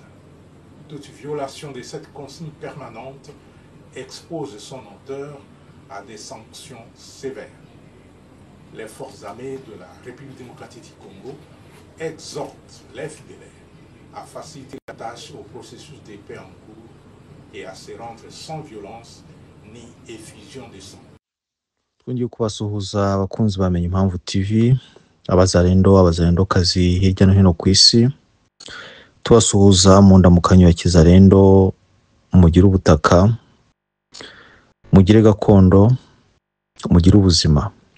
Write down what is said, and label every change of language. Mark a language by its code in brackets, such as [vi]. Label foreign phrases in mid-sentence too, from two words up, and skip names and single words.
[fr] Toute violation de cette consigne permanente expose son auteur à des sanctions sévères. Les forces armées de la République démocratique du Congo exhortent les FDLR à faciliter la tâche au processus de paix en cours et à se rendre sans violence ni effusion de sang. [rw] Twongeye kubasuhuza abakunzi bamenye impamvu TV, abazarendokazi hirya no hino ku isi. Tubasuhuza mu ndamukanyo ya Kizarendo, mugire ubutaka, mugire gakondo, mugire ubuzima.